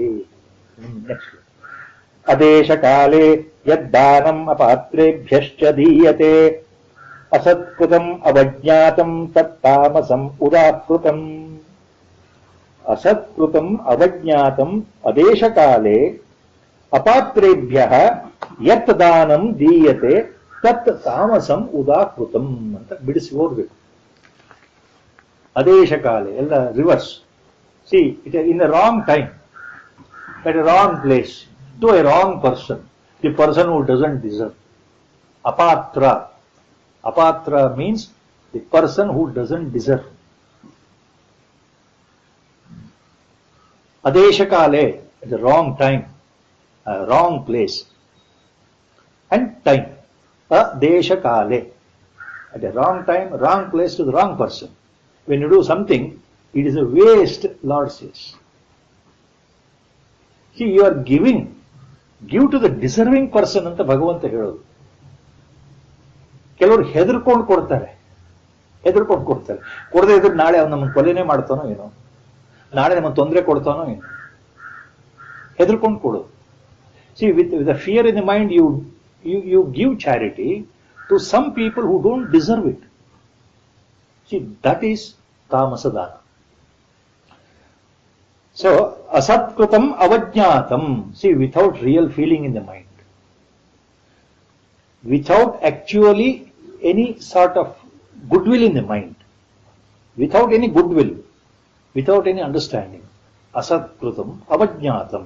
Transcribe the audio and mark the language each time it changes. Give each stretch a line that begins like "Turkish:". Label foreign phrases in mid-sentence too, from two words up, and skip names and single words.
Sanskrit: ನೆಕ್ಸ್ಟ್, ಅದೇಶಕಾಲೇ ಯದ್ದಾನಂ ಅಪಾತ್ರೇಭ್ಯಶ್ಚ ದೀಯತೆ ಅಸತ್ಕೃತಂ ಅವಜ್ಞಾತಂ ತತ್ತಾಮಸಂ ಉದಾಕೃತಂ. ಅಸತ್ಕೃತಂ ಅವಜ್ಞಾತಂ ಅದೇಶಕಾಲೇ ಅಪಾತ್ರೇಭ್ಯಃ ಯತ್ ದಾನಂ ದೀಯತೆ ತತ್ ತಾಮಸಂ ಉದಾಕೃತಂ
Kannada: ಅಂತ ಬಿಡಿಸಿ ಓದಬೇಕು. ಅದೇಶಕಾಲೆ ಎಲ್ಲ ರಿವರ್ಸ್.
English: See, it in a wrong time, at a wrong place, to a wrong person, the person who doesn't deserve. Apatra. Apatra means the person who doesn't deserve. Adeshakale, at the wrong time, wrong place, and time. Adeshakale, at the wrong time, wrong place to the wrong person. When you do something, it is a waste, Lord says. See, you are giving. Give to the deserving person
Kannada: ಅಂತ ಭಗವಂತ ಹೇಳೋದು. ಕೆಲವರು ಹೆದರ್ಕೊಂಡು ಕೊಡ್ತಾರೆ, ಕೊಡದೇ ಇದ್ರೆ ನಾಳೆ ಅವ್ನು ನಮ್ಮನ್ನು ಕೊಲೆನೇ ಮಾಡ್ತಾನೋ ಏನೋ, ನಾಳೆ ನಮ್ಮನ್ನು ತೊಂದರೆ ಕೊಡ್ತಾನೋ ಏನೋ, ಹೆದರ್ಕೊಂಡು ಕೊಡೋದು.
English: See, with the fear in the mind, you give charity to some people who don't deserve it. See, that is
Sanskrit: तामस दान.
English: So,
Sanskrit: असत्कृतम् अवज्ञातम्.
English: See, without real feeling in the mind, without actually any sort of goodwill in the mind, without any goodwill, without any understanding,
Sanskrit: असत्कृतम् अवज्ञातम्.